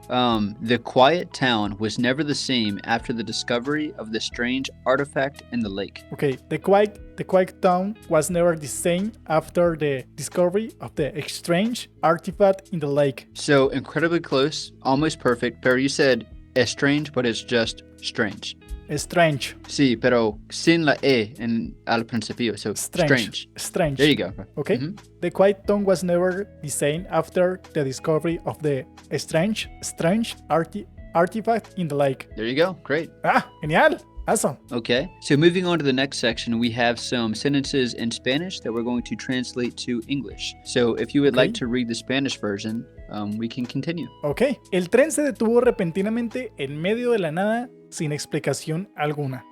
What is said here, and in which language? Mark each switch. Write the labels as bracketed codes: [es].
[en] The quiet town was never the same after the discovery of the strange artifact in the lake. Okay. The quiet town was never the same after the discovery of the strange artifact in the lake. So incredibly close, almost perfect. [es] Pero [en] you said strange, but it's just strange. Strange. [es] Sí, pero sin la E al principio. [en] So strange. There you go. Okay. Mm-hmm. The quiet town was never the same after the discovery of the strange artifact in the lake. There you go. Great. Genial. Awesome. Okay. So moving on to the next section, we have some sentences in Spanish that we're going to translate to English. So if you would like to read the Spanish version, we can continue. Ok. [es] El tren se detuvo repentinamente en medio de la nada sin explicación alguna.